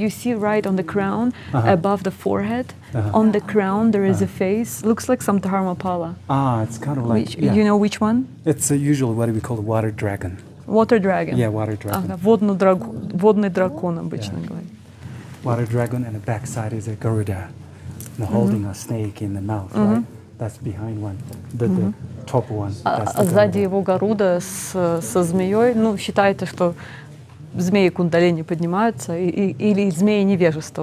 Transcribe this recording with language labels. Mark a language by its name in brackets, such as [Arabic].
[English] You see right on the crown, Uh-huh. above the forehead. On the crown there is a face. Looks like some Dharmapala. It's kind of like, Which, yeah. You know which one? It's usually what we call the water dragon. Water dragon. Yeah, water dragon. [Russian] Ага, водный дракон обычно говорят. [English] Water dragon, and the back side is a Garuda, holding a snake in the mouth, right? That's behind one, the top one. That's the [Russian] Сзади [English] Garuda. [Russian] его Гаруда со змеей. Ну, считается, что змеи кундалини поднимаются, или змеи невежества.